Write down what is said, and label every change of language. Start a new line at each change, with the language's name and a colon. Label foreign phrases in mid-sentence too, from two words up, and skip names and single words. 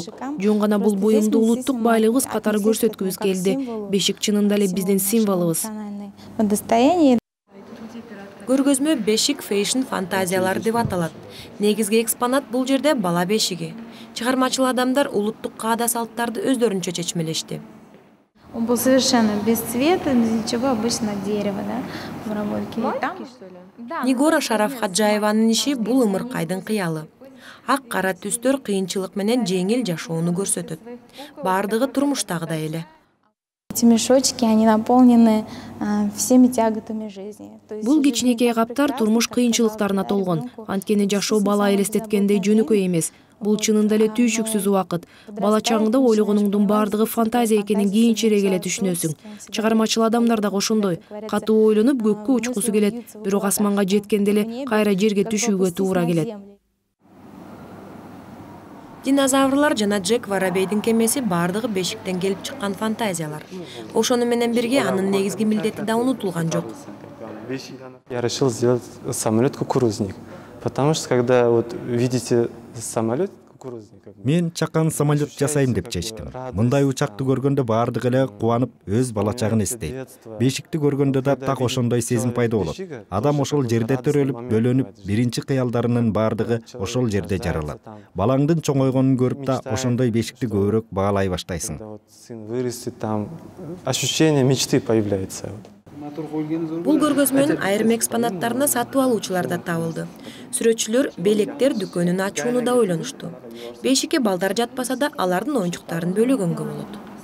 Kyrgyz: Жөн гана бул буюмду улуттук байлыгыбыз катары көрсөткүбүз келди. Бешик чынында эле биздин символубуз. Көргөзмө бешик фэшн фантазиялар деп аталат. Негизги экспонат бул жерде бала бешиги. Чыгармачыл адамдар улуттук каада салттарды өздөрүнчө чечмелешти.
Russian: Он был совершенно без цвета, без ничего, обычно дерево, да, в обработке.
Kyrgyz: Нигора Шарафхаджаеванын иши бул ымыркайдын кыялы. Ак кара түстөр кыйынчылык менен жеңил жашоону көрсөтөт. Бардыгы турмуштагыдай эле.
Russian: Эти мешочки, они наполнены всеми тяготами жизни.
Kyrgyz: Бул кичинекей каптар турмуш кыйынчылыктарына толгон. Анткени жашоо бала элестеткендей жөнөкөй эмес. Бул чынында эле түйшүксүз убакыт. Бала чагыңда ойлогонуңдун бардыгы фантазия экенин кийинчерээк эле түшүнөсүң. Чыгармачыл адамдар да ошондой. Катуу ойлонуп көккө учкусу келет, бирок асманга жеткенде эле кайра жерге түшүүгө туура келет. Динозаврлар жана Джек Воробейдин кемеси бардыгы бешиктен келип чыккан фантазиялар. Ошону менен бирге анын негизги милдети да унутулган жок.
Russian: Я решил сделать самолет-кукурузник, потому что когда вот видите самолет кукурузник.
Kyrgyz: Мен чакан самолет жасайм деп чечтим. Мындай учакты көргөндө бардыгы эле кубанып, өз бала чагын эстейт. Бешикти көргөндө да так ошондой сезим пайда болот. Адам ошол жерде төрөлүп, бөлөнүп, биринчи кыялдарынын бардыгы ошол жерде жаралат. Балаңдын чоңойгонун көрүп да ошондой бешикти көбүрөөк баалай баштайсың.
Russian: Сын вырастет, там ощущение мечты появляется.
Kyrgyz: Бул көргөзмөнүн айрым экспонаттарына сатып алуучулар да табылды. Сүрөтчүлөр белектер дүкөнүн ачууну да ойлонушту. Бешикке балдар жатпаса да алардын оюнчуктарын бөлөгөнгө болот.